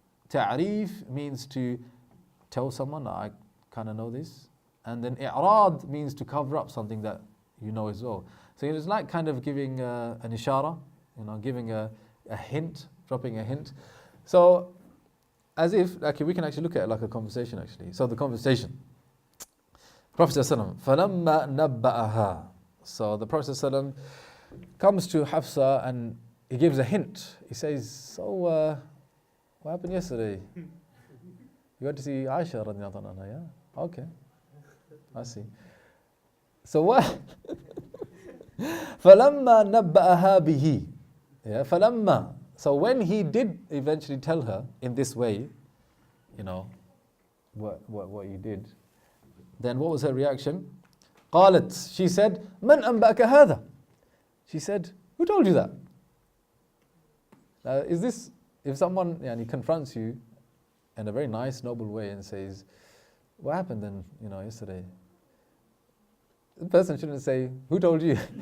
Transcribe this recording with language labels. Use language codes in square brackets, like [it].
[en] Ta'rif means to tell someone, I kind of know this. And then i'rad means to cover up something that you know as well. So it's like kind of giving an ishara, giving a hint, dropping a hint. So as if, okay, we can actually look at it like a conversation actually. So the conversation. [ar] Prophet ﷺ, فَلَمَّا نَبَّأَهَا. [en] So the Prophet ﷺ comes to Hafsa and he gives a hint. He says, so what happened yesterday? You went to see Aisha radiallahu anha, yeah? Okay, I see. So what? [ar] فَلَمَّا نَبَّأَهَا بِهِ. Yeah, فَلَمَّا. [en] So when he did eventually tell her in this way, what you did, then what was her reaction? [ar] قالت, [en] she said, [ar] مَنْ أَنْبَأَكَ هَذَا? [en] She said, who told you that? Is this, if someone confronts you in a very nice, noble way and says, what happened then, yesterday? The person shouldn't say, who told you?